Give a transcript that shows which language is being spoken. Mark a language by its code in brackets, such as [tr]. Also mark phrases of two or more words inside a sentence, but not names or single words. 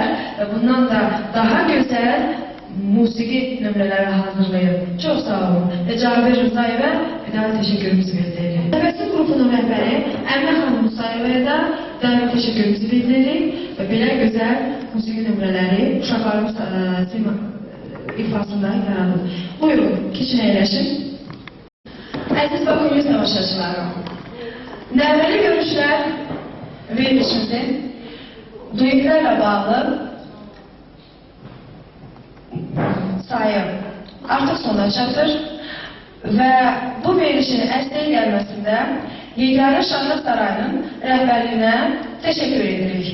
[tr] Ve bundan da daha güzel musiki [az] nömrələri hazırlayın. [tr] Çok sağ olun. Ve Cabir Rızayev'e bir daha teşekkürümüzü bildirelim. Tebessüm grubunun rəhbəri Əminə xanım Musayeva'ya da daim teşekkürümüzü bildirelim. [az] Ve belə güzel musiki nömrələri uşaqlarımız ifasında yaradır. Buyurun, keçin əyləşin. Əziz Bakı tamaşaçıları, Nəvəli görüşlər verilişimizin duetlərlə bağlı sayı artıq sona çatır və bu verilişin əsliyə gəlməsində Yeganə Şahnaz Sarayının rəhbərliyinə təşəkkür edirik.